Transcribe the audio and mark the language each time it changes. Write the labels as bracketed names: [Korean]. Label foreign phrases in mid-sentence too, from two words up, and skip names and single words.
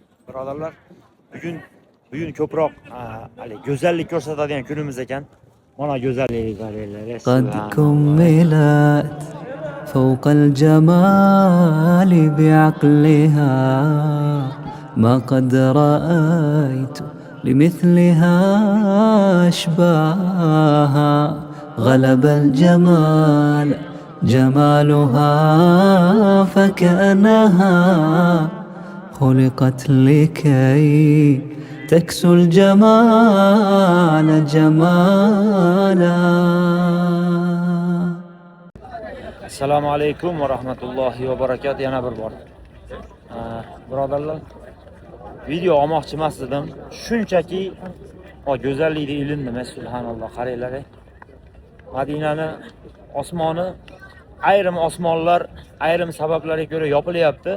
[Uzbek] Birodarlar, bugun ko'proq hali go'zallik ko'rsatadigan kunimiz ekan. Mana go'zallik qaranglar. [Arabic] قد كملت فوق الجمال بعقلها ما قد رأيت لمثلها أشباها غلب الجمال جمالها فكأنها خلقت لكي تكسو الجمال جمالا. السلام عليكم ورحمة الله وبركاته. [Uzbek] Yana bir bor. Birodarlar, video olmoqchi emas edim. Shunchaki go'zallikni ilindim, subhanalloh, qaranglar. Madinani osmoni ayrim osmonlar ayrim sabablarga ko'ra yopilyapti.